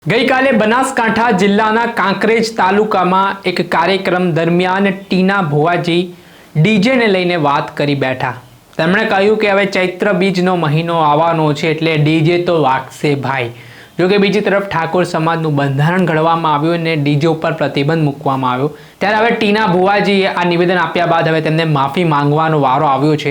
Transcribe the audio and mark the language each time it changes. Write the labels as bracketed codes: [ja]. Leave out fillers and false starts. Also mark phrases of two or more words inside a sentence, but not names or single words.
[gu] ગઈ કાલે બનાસકાંઠા જિલ્લાના કાંકરેજ તાલુકામાં એક કાર્યક્રમ દરમિયાન ટીના ભુવાજી ડીજે ને લઈને વાત કરી બેઠા। તેમણે કહ્યું કે હવે ચૈત્ર બીજનો મહિનો આવવાનો છે એટલે ડીજે તો વાગશે ભાઈ। જો કે બીજી તરફ ઠાકોર સમાજનું બંધારણ ઘડવામાં આવ્યું અને ડીજે ઉપર પ્રતિબંધ મૂકવામાં આવ્યો। ત્યારે હવે ટીના ભુવાજીએ આ નિવેદન આપ્યા બાદ હવે તેમને માફી માંગવાનો વારો આવ્યો છે।